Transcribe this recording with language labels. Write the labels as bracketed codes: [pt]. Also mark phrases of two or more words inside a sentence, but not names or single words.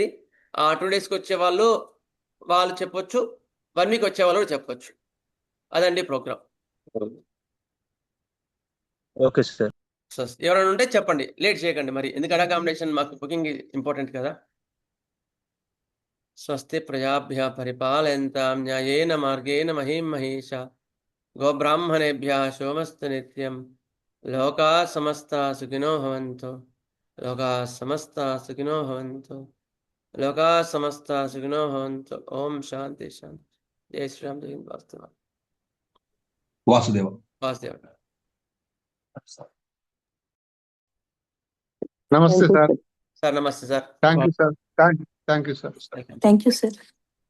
[te] ఆ 2 daysకి వచ్చే వాళ్ళు చెప్పొచ్చు, 1 week వచ్చే వాళ్ళు కూడా చెప్పొచ్చు. అదండి ప్రోగ్రామ్. ఓకే సార్. ఎవరైనా ఉంటే చెప్పండి, లేట్ చేయకండి మరి, ఎందుకంటే అకామిడేషన్ మాకు బుకింగ్ ఇంపార్టెంట్ కదా. [sa] స్వస్తి ప్రజాభ్యः పరిపాలయంతాం న్యాయేన మార్గేణ మహీం మహేషా గోబ్రాహ్మణేభ్యः శోమస్తు నిత్యం లోకా సమస్తా సుఖినో భవంతు లోకా సమస్తా సుఖినో భవంతు లోకా సమస్తా సుఖినో భవంతు. ఓం శాంతి శాంతి. జై శ్రీరామ్. [hi] जय हिंद. [sa] వాసుదేవ. వాసుదేవ. [te] నమస్తే సార్. సార్ నమస్తే సార్. [en] Thank you sir. Thank you sir. Thank you, sir.